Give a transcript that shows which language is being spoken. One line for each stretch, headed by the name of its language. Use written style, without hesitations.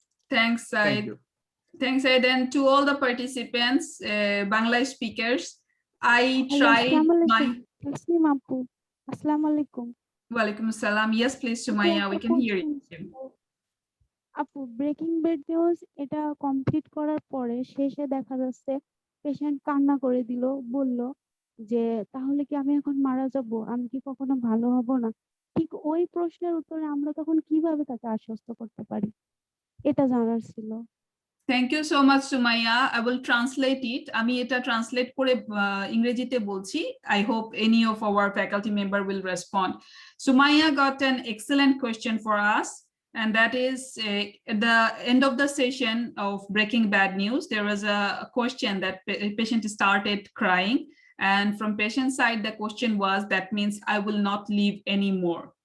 English: Thanks, Thank Said. you. Thanks, Said. And to all the participants, Bangla speakers, I tried my...
Arabic: Tasneem Appu, Assalamu alaikum. Walaikum assalam.
English: Yes, please, Sumaya, we can hear you.
Bangla: আপু breaking bad news এটা complete করার পরে শেষে দেখা যাচ্ছে patient কান্না করে দিল, বলল যে তাহলে কি আমি এখন মারা যাব, আমি কি কখনো ভালো হব না? ঠিক ওই প্রশ্নের উত্তরে আমরা তখন কিভাবে তাকে আশ্বস্ত করতে পারি, এটা জানার ছিল।
English: Thank you so much, Sumaya. I will translate it.
Bangla: আমি এটা translate করে ইংরেজিতে বলছি.
English: I hope any of our faculty member will respond. Sumaya got an excellent question for us. And that is at the end of the session of Breaking Bad News, there was a question that patient started crying. And from patient side, the question was, that means I will not live anymore.